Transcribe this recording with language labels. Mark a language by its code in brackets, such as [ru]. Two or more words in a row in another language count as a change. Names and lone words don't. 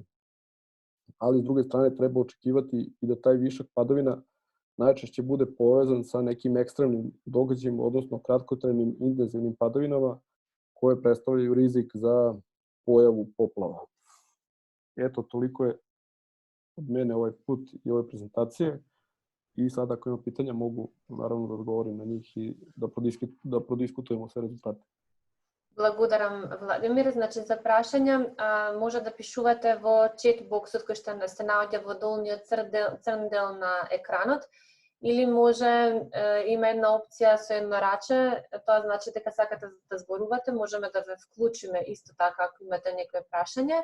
[sr] Ali s druge strane treba očekivati i da taj višak padavina najčešće bude povezan sa nekim ekstremnim događajima, odnosno kratkotrajnim intenzivnim padavinama koje predstavljaju rizik za pojavu poplava. Eto, toliko je od mene ovaj put i ove prezentacije i sad ako ima pitanja mogu naravno da odgovorim na njih i da prodiskutujemo sve rezultate. [mk] Благодарам, Владимир. Значи, за прашања може да пишувате во чет боксот кој што се наоѓа во долниот црн дел на екранот, или може има една опција со едно раче, тоа значи дека сакате да зборувате, можеме да ве вклучиме исто така ако имате некое прашање.